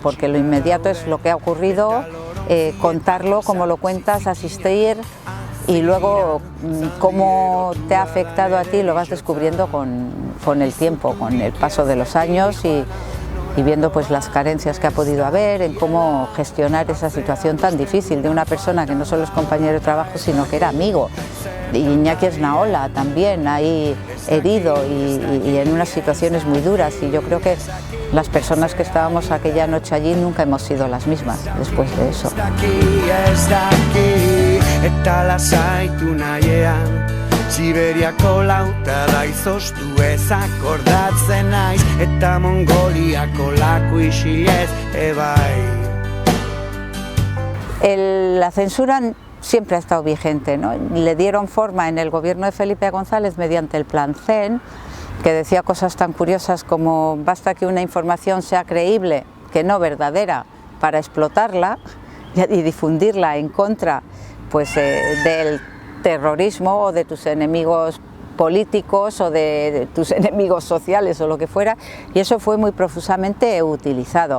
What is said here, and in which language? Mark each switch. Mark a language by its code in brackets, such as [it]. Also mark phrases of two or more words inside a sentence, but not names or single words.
[es] porque lo inmediato es lo que ha ocurrido, contarlo como lo cuentas, asistir y luego cómo te ha afectado a ti lo vas descubriendo con el tiempo, con el paso de los años y viendo pues las carencias que ha podido haber en cómo gestionar esa situación tan difícil de una persona que no solo es compañero de trabajo sino que era amigo. Y Iñaki Esnaola también ahí herido y en unas situaciones muy duras y yo creo que las personas que estábamos aquella noche allí nunca hemos sido las mismas después de eso. [eu] Siberiako lauta da izoztu ez akordatzen naiz eta Mongoliako laku isilez ebai. [es] La censura siempre ha estado vigente, ¿no? Le dieron forma en el gobierno de Felipe González mediante el Plan CEN, que decía cosas tan curiosas como basta que una información sea creíble, que no verdadera, para explotarla y difundirla en contra pues, del terrorismo o de tus enemigos políticos o de tus enemigos sociales o lo que fuera, y eso fue muy profusamente utilizado.